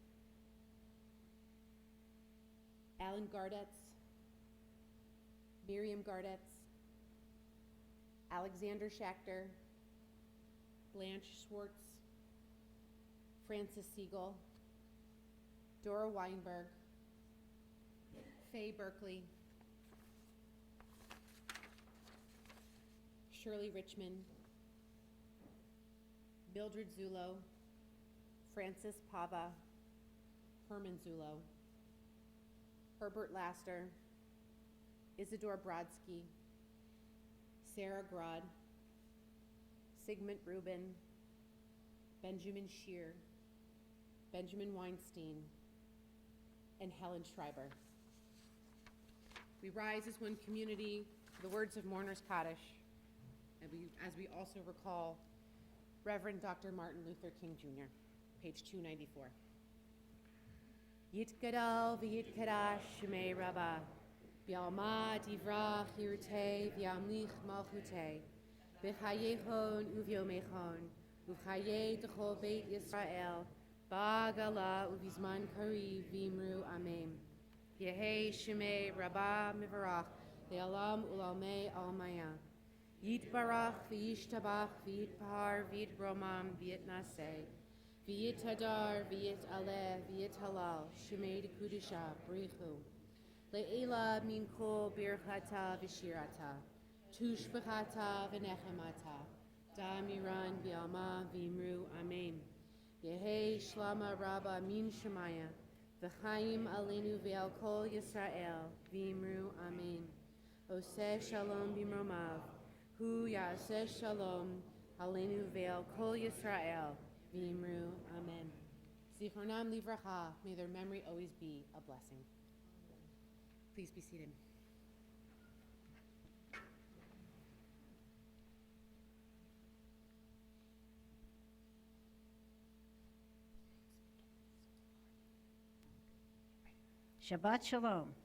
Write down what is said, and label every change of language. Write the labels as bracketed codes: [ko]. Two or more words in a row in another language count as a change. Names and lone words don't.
[en] Alan Gardetz, Miriam Gardetz, Alexander Schachter, Blanche Schwartz, Francis Siegel, Dora Weinberg, Faye Berkeley, Shirley Richmond, Mildred Zullo, Francis Pava, Herman Zullo, Herbert Laster, Isidore Brodsky, Sarah Grod, Sigmund Rubin, Benjamin Shear, Benjamin Weinstein, and Helen Schreiber. We rise as one community to the words of Mourner's Kaddish, and as we also recall Reverend Dr. Martin Luther King Jr., page 294. [arc] יתגדל ויתקדש שמיה רבא בעלמא די ברא כרעותה וימליך מלכותה בחייכון וביומיכון ובחיי דכל בית ישראל, בעגלא ובזמן קריב ואמרו אמן. יהא שמיה רבא מברך לעלם ולעלמי עלמיא. יתברך וישתבח ויתפאר ויתרומם ויתנשא ויתהדר ויתעלה ויתהלל שמיה דקודשא בריך הוא. לעלא מן כל ברכתא ושירתא תשבחתא ונחמתא דאמירן בעלמא ואמרו אמן. יהא שלמא רבא מן שמיא וחיים עלינו ועל כל ישראל ואמרו אמן. [he] עושה שלום במרומיו הוא יעשה שלום עלינו ועל כל ישראל ואמרו אמן. זכרונם לברכה, [en] may their memory always be a blessing. Please be seated. [he] שבת שלום.